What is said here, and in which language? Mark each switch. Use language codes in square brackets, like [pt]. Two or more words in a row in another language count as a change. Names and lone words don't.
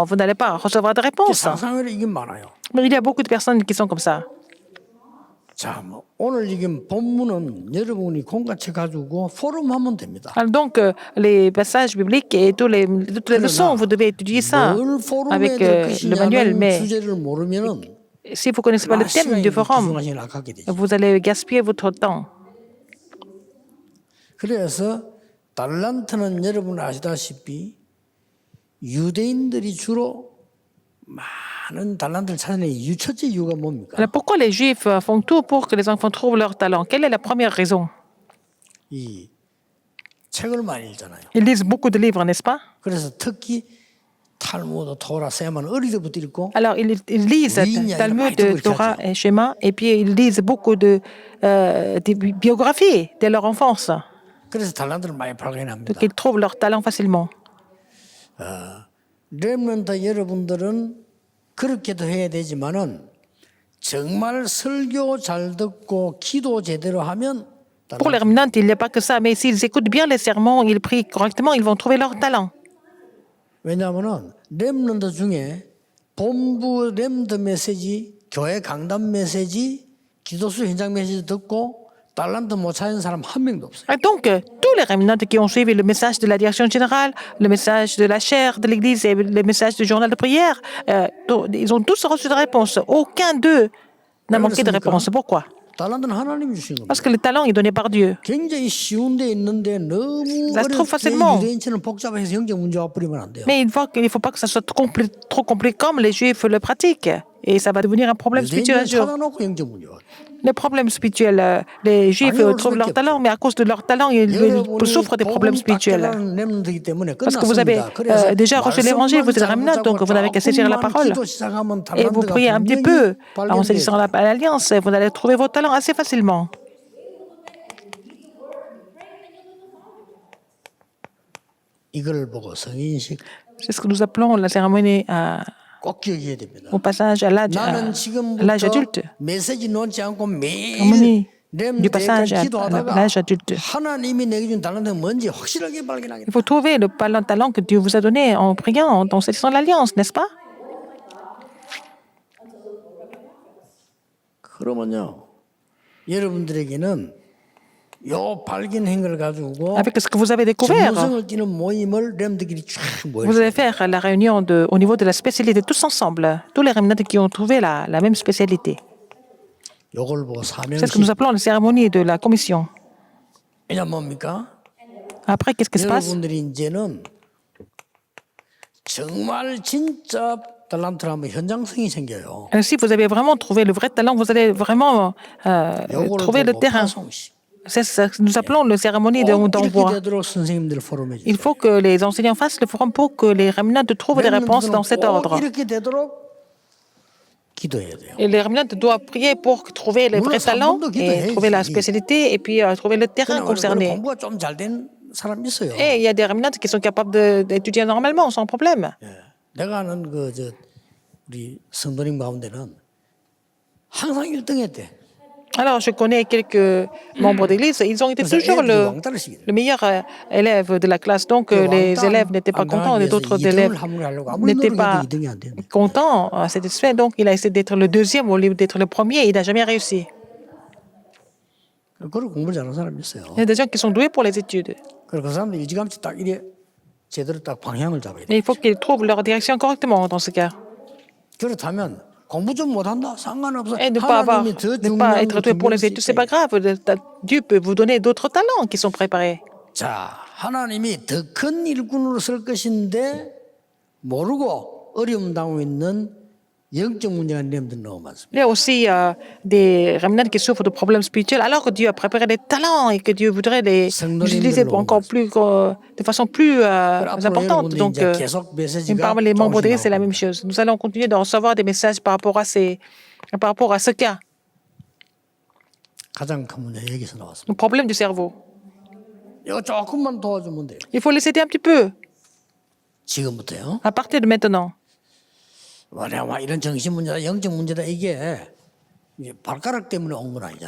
[fr] Vous n'allez pas recevoir de réponse. [ko] 상상외로 이게 많아요. [fr] Mais il y a beaucoup de personnes qui sont comme ça. [ko] 자, 오늘 지금 본문은 여러분이 공같이 가지고 포럼하면 됩니다. [fr] Alors donc, les passages bibliques et toutes les leçons, vous devez étudier ça [ko] 뭘 포럼에 [fr] avec [ko] 될 [fr] le manuel. [ko] 것이냐는 [fr] Mais [ko] 주제를 모르면은 [fr] si vous ne connaissez pas le thème du forum, [ko] 시간을 아깝게 되죠. [fr] vous allez gaspiller votre temps. [ko] 그래서 달란트는 여러분 아시다시피 유대인들이 주로 많은 달란트를 찾아내는 첫째 이유가 뭡니까? [fr] Alors pourquoi les Juifs font tout pour que les enfants trouvent leur talent? Quelle est la première raison? [ko] 이 책을 많이 읽잖아요. [fr] Ils lisent beaucoup de livres, n'est-ce pas? [ko] 그래서 특히 탈무드, 토라, 세만 어릴 때부터 읽고 [fr] Alors ils lisent Talmud, Torah et Shema, et puis ils lisent beaucoup de biographies de leur enfance. [ko] 그래서 달란트를 많이 발견합니다. [fr] Donc ils trouvent leur talent facilement. [ko] 렘넌트 여러분들은 그렇게도 해야 되지만은 정말 설교 잘 듣고 기도 제대로 하면 [fr] Pour les remnants, il n'y a pas que ça, mais s'ils écoutent bien les sermons, ils prient correctement, ils vont trouver leur talent. [ko] 왜냐하면은 렘넌트 중에 본부 렘드 메시지, 교회 강단 메시지, 기도수 현장 메시지 듣고 달란트 못 찾은 사람 한 명도 없어요. [fr] Et donc, tous les remnants qui ont suivi le message de la direction générale, le message de la chaire de l'Église et le message du journal de prière, ils ont tous reçu de réponse. Aucun d'eux n'a manqué de réponse. Pourquoi? [ko] 달란트는 하나님이 주신 겁니다. [fr] Parce que le talent est donné par Dieu. [ko] 굉장히 쉬운 데 있는데 너무 [fr] Ça se trouve [ko] 어렵게 [fr] facilement. [ko] 유대인처럼 복잡해서 영적 문제가 뿌리면 안 돼요. [fr] Mais il faut pas que ça soit trop compliqué comme les Juifs le pratiquent. Et ça va devenir un problème spirituel un [ko] 유대인들은 [fr] jour. [ko] 찾아놓고 영적 문제가. [fr] Les problèmes spirituels, les Juifs trouvent leur talent, mais à cause de leur talent, ils souffrent des problèmes spirituels. Parce que vous avez déjà reçu l'évangile, vous êtes remnant, donc vous n'avez qu'à saisir la parole. Et vous priez un petit peu en saisissant l'alliance, vous allez trouver vos talents assez facilement. [ko] 이걸 보고 성인식 [fr] C'est ce que nous appelons la cérémonie [ko] 꼭 기억해야 됩니다. [fr] au passage à l'âge [ko] 나는 [fr] adulte. [ko] 지금부터 메시지 놓지 않고 매일 [fr] Cérémonie [ko] 렘 [fr] du passage à [ko] 기도하다가 [fr] l'âge adulte. [ko] 하나님이 내게 준 달란트가 뭔지 확실하게 [fr] Il [ko] 발견하겠다. [fr] faut trouver le talent que Dieu vous a donné en priant, en saisissant l'alliance, n'est-ce pas? [ko] 그러면요, 여러분들에게는 요 발견한 걸 가지고 [fr] Avec ce que vous avez découvert, [ko] 전문성을 띠는 모임을 렘들끼리 쫙 [fr] vous [ko] 모였어요. [fr] allez faire la réunion au niveau de la spécialité, tous ensemble, tous les remnants qui ont trouvé la même spécialité. [ko] 요걸 보고 [fr] C'est ce que [ko] 사명식. [fr] nous appelons la cérémonie de la commission. [ko] 이게 뭡니까? [fr] Après, qu'est-ce qui se passe? [ko] 여러분들이 이제는 정말 진짜 달란트를 하면 현장성이 생겨요. [fr] Si vous avez vraiment trouvé le vrai talent, vous allez vraiment [ko] 요거를 [fr] trouver le [ko] 보고 [fr] terrain. [ko] 파송식. [fr] C'est ça que nous appelons la cérémonie [ko] 꼭 이렇게 [fr] d'envoi. [ko] 되도록 선생님들 포럼해 [fr] Il [ko] 주세요. [fr] faut que les enseignants fassent le forum pour que les remnants trouvent des réponses dans cet [ko] 꼭 [fr] ordre. [ko] 이렇게 되도록 기도해야 돼요. [fr] Et les remnants doivent prier pour trouver les vrais talents et trouver la spécialité et puis trouver le terrain concerné. [ko] 공부가 좀 잘 된 사람 있어요. [fr] Et il y a des remnants qui sont capables d'étudier normalement, sans problème. [ko] 내가 아는 우리 성도님 가운데는 항상 1등했대. [fr] Alors, je connais quelques membres d'église, ils ont été toujours le meilleur élève de la classe. Donc, les élèves n'étaient pas contents, les autres élèves n'étaient pas contents à cet effet. Donc, il a essayé d'être le deuxième au lieu d'être le premier. Il n'a jamais réussi. [ko] 그걸 공부를 잘하는 사람이 있어요. [fr] Il y a des gens qui sont doués pour les études. [ko] 그래서 그 사람들이 일찌감치 딱 이래 제대로 딱 방향을 잡아야 돼. [fr] Mais il faut qu'ils trouvent leur direction correctement dans ce cas. [ko] 그렇다면 공부 좀 못한다 상관없어. [fr] Et ne pas être doué pour les études, c'est pas grave. Dieu peut vous donner d'autres talents qui sont préparés. [ko] 자, 하나님이 더 큰 일꾼으로 쓸 것인데 모르고 어려움 당하고 있는 영적 문제가 렘들 너무 많습니다. [fr] Il y a aussi des remnants qui souffrent de problèmes spirituels, alors que Dieu a préparé des talents et que Dieu voudrait les utiliser pour encore plus, de façon plus importante. Donc, parmi les membres d'église, c'est la même chose. Nous allons continuer de recevoir des messages par rapport à ce cas, [ko] 가장 큰 문제 여기서 나왔습니다. [fr] le problème du cerveau. [ko] 이거 조금만 도와주면 돼요. [fr] Il faut les aider un petit peu, [ko] 지금부터요. [fr] à partir de maintenant. [ko] 와 이런 정신 문제다, 영적 문제다 이게 발가락 때문에 온 건 아니잖아요.